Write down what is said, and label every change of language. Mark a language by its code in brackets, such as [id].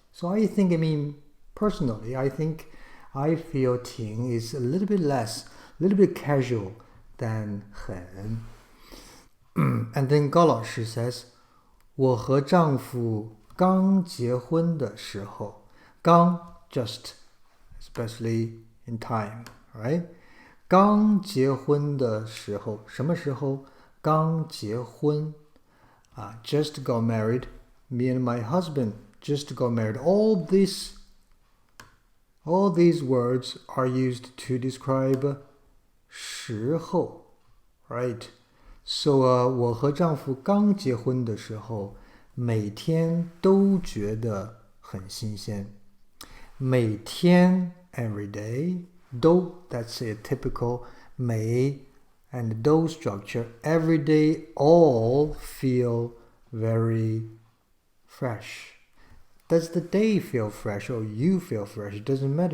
[en] So I think, personally, I feel 挺 is a little bit less, a little bit casual than 很。 And then 高老师 says, [zh] 我和丈夫刚结婚的时候，刚 [en] just, especially in time, right? [zh] 刚结婚的时候，什么时候？刚结婚。 [en] Just got married. Me and my husband just got married. All these words are used to describe 时候, right? [zh] So 我和丈夫刚结婚的时候，每天都觉得很新鲜。 [en] 每天 every day， 都 that's a typical 每 and 都 structure. Every day all feel very fresh. Does the day feel fresh or you feel fresh? It doesn't matter.